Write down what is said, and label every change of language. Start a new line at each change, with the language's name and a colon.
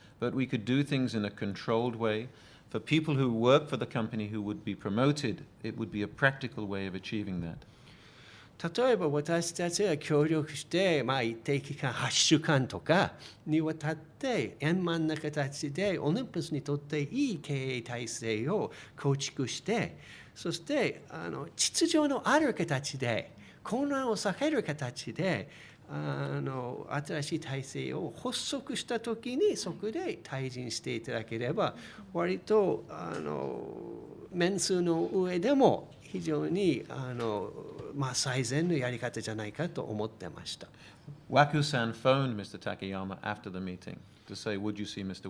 English: But we could do things in a controlled way. For people who work for the company who would be promoted, it would be a practical way of achieving that.
Japanese: 例えば私たちが協力して、一定期間8週間とかにわたって円満な形でオリンパスにとっていい経営体制を構築して、そして秩序のある形で混乱を避ける形で新しい体制を発足したときにそこで退陣していただければ割と面数の上でも非常に最善のやり方じゃないかと思ってました。
English: Waku-san phoned Mr. Takayama after the meeting to say, would you see Mr.